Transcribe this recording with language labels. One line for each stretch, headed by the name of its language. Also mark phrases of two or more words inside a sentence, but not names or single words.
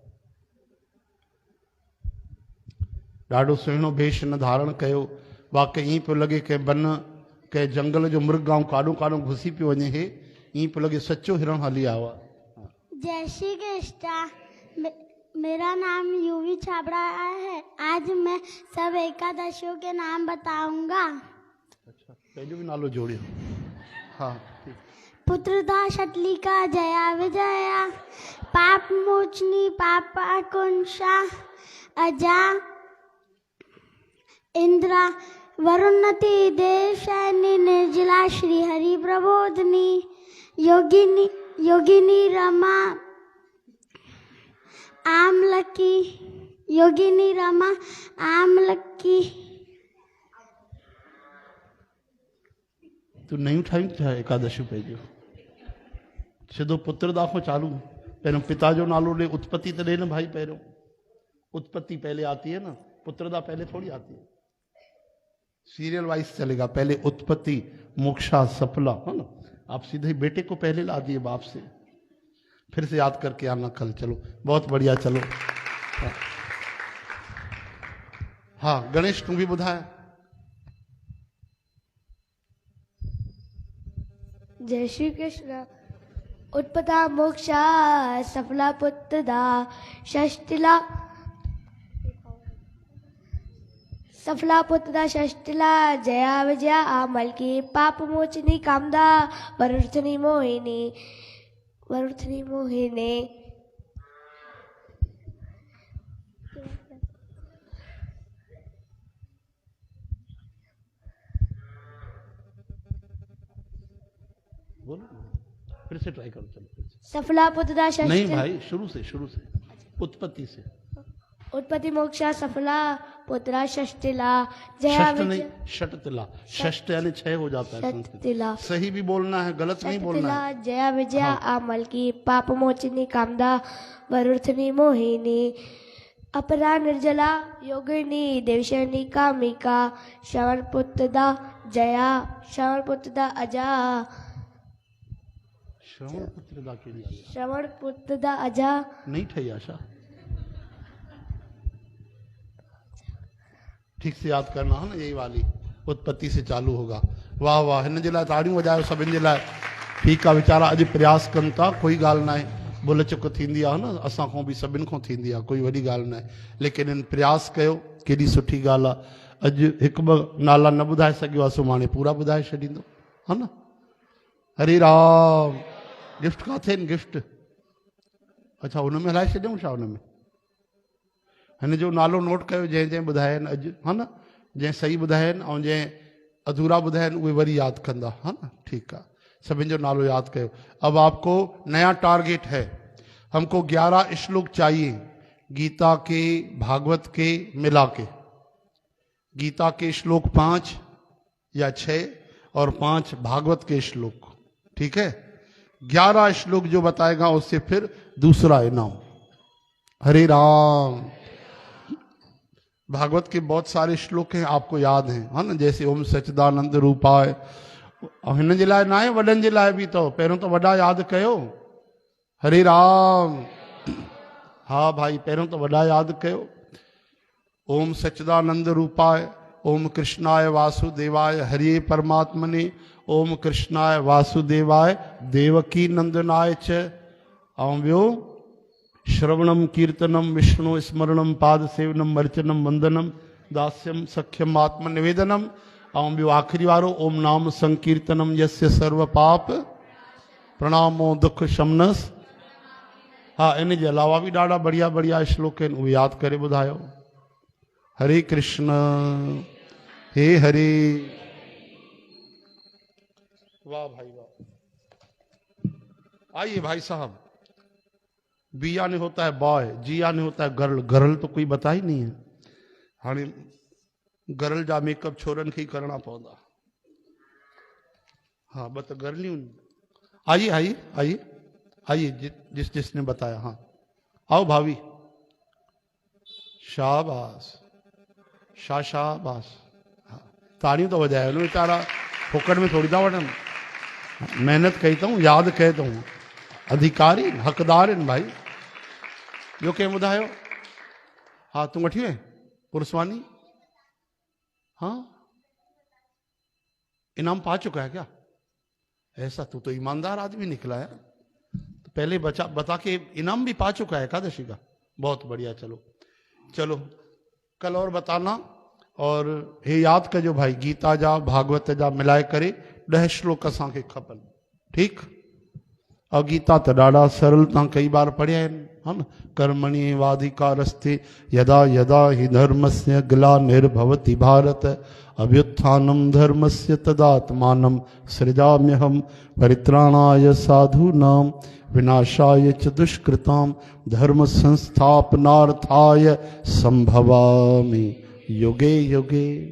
Sindhi: ॾाढो सुहिणो भेष न धारण कयो। वाकई ईअं पियो लॻे कंहिं बन कंहिं जंगल जो मृग ऐं काॾो काॾो घुसी पियो वञे। हे ईअं पियो लॻे सचो हिरण हली आयो आहे।
Hindi: जय श्री कृष्ण। मेरा नाम यूवी छाबड़ा है। आज मैं सब एकादशियों के नाम बताऊंगा।
Sindhi: अच्छा पहले भी नालो जोड़ियो। हाँ पुत्रदा शतलिका जया विजया पाप मोचनी पापा कुंशा अजा इंद्रा वरुणति देवशैनी निर्जला श्री हरि प्रबोधनी योगिनी योगिनी रमा आमलकी, योगिनी रमा आमलकी। तू नहीं उठाई था एकादशी पे जो सिधो पुत्र दाखो चालू। पहिरों पिता जो नालो ले, उत्पत्ति तो ले न भाई।
Hindi: पहिरों उत्पत्ति पहले आती है ना, पुत्रदा पहले थोड़ी आती है। सीरियल वाइज चलेगा, पहले उत्पत्ति, मोक्षा, सफला, है ना। आप सीधे ही बेटे को पहले ला दिए बाप से। फिर से याद करके आना कल। चलो बहुत बढ़िया।
Sindhi: चलो हाँ गणेश तू भी बुधाया। जय श्री कृष्ण। उत्पत्ता मोक्षा सफला पुत्रदा षष्टिला, सफला पुत्रदा षष्टिला जया विजया आमल की पाप मोचनी कामदा वरुथनी मोहिनी, वरुथनी मोहिनी।
Hindi: बोलो फिर से ट्राई करो। चलो फिर से। सफला पुत्रदा षष्टिला, नहीं भाई शुरू से उत्पत्ति से। उत्पत्ति मोक्षा सफला पुत्रा षष्टिला जया षष्ट नहीं, विजया षटतिला। षष्ट यानी 6 हो जाता है संस्कृत। षष्टिला सही भी बोलना है, गलत नहीं बोलना है। षष्टिला जया विजया आमल की पाप मोचनी कामदा वरुथनी मोहिनी, अपरा निर्जला योगिनी देवशनी कामिका, श्रवण पुत्रदा जया, श्रवण पुत्रदा अजा, श्रवण पुत्रदा के लिए श्रवण पुत्रदा अजा। नहीं ठही आशा। ठीक से याद करना है ना, यही वाली उत्पत्ति से चालू होगा।
Sindhi: वाह वाह, हिन जे लाइ ताड़ियूं वॼायो सभिनि जे लाइ। ठीकु आहे, वीचारा अॼु प्रयास कनि था, कोई ॻाल्हि न आहे। भुल चुक थींदी आहे न, असां खां बि सभिनि खां थींदी आहे, कोई वॾी ॻाल्हि न आहे। लेकिन इन प्रयास कयो, केॾी सुठी ॻाल्हि आहे। अॼु हिकु ॿ नाला न ॿुधाए सघियो आहे, सुभाणे पूरा ॿुधाए छॾींदो, हा न। हरे राम। गिफ्ट किथे आहिनि गिफ्ट? अच्छा हुन में हलाए छॾियऊं छा? हुन में हिन जो नालो नोट कयो, जंहिं जंहिं ॿुधाया आहिनि अॼु, हा न। जंहिं सही ॿुधाया आहिनि ऐं जंहिं अधूरा ॿुधाया आहिनि उहे वरी यादि कंदा, हा न। ठीकु आहे, सभिनि जो नालो यादि कयो।
Hindi: अब आपको नया टारगेट है, हमको 11 श्लोक चाहिए गीता के भागवत के मिला के। गीता के श्लोक 5 या 6 और 5 भागवत के श्लोक, ठीक है। 11 श्लोक जो बताएगा उससे फिर दूसरा इनाम। हरे राम। भागवत के बहुत सारे श्लोक हैं, आपको याद हैं, है ना।
Sanskrit: जैसे ओम सच्चिदानंद रूपाय,
Sindhi: हिन जे लाइ न आहे, वॾनि जे लाइ बि। तो पहिरों तो वॾा यादि कयो। हरे राम। हाँ भाई, पहिरों तो वॾा यादि कयो।
Sanskrit: ओम सच्चिदानंद रूपाय, ओम कृष्णाय वासुदेवाय हरे परमात्मने, ओम कृष्णाय वासुदेवाय देवकी नंदनाय च।
Sindhi: ऐं ॿियो
Sanskrit: श्रवणम कीर्तनम विष्णु स्मरणम पाद सेवनम अर्चनम वंदनम दास्यम सख्यम आत्म निवेदनम।
Sindhi: ऐं ॿियो आख़िरी वारो
Sanskrit: ओम नाम संकीर्तनम यस्य सर्व पाप प्रणामो दुख शमनस।
Sindhi: हाँ, इन जे अलावा भी ॾाढा बढ़िया बढ़िया श्लोक आहिनि, उहे यादि करे ॿुधायो। हरे कृष्ण हे हरे।
Hindi: वाह भाई वाह। आइए भाई साहब। बी यानी होता है बॉय, जी यानी होता है गर्ल। गर्ल तो कोई बता ही नहीं है। हाणे गर्ल जा मेकअप छोरन के ही करना पवंदा।
Sindhi: हाँ ब तो गर्लियूं।
Hindi: आइए आइए आइए आइए, जिसने बताया। हाँ आओ भाभी। शाबाश शाबाश।
Sindhi: हाँ ताड़ियों तो वजायो बेचारा, फोकट में थोड़ी था वठन। मेहनत कई अथऊं, यादि कयो अथऊं। अधिकारी हक़दार आहिनि भाई। ॿियो कंहिं ॿुधायो? हाँ तूं वठी वएं पुरस्वानी?
Hindi: हाँ इनाम पा चुका है क्या? ऐसा, तू तो ईमानदार आदमी निकला है। तो पहले बता के इनाम भी पा चुका है एकादशी का। बहुत बढ़िया। चलो चलो कल और बताना।
Sindhi: और हे याद कजो भाई, गीता जा भागवत जा मिलाए करे 10 श्लोक असांखे खपनि, ठीक। और गीता तो ॾाढा सरल तव्हां कई बार पढ़िया आहिनि।
Hindi: है ना।
Sanskrit: कर्मणि वाधिकारस्ते यदा यदा हि धर्मस्य ग्लानिर्भवति भारत अभ्युत्थानं धर्मस्य तदात्मानं सृजाम्यहं परित्राणाय साधूनां विनाशाय च दुष्कृतां धर्म संस्थापनार्थाय संभवामि युगे युगे।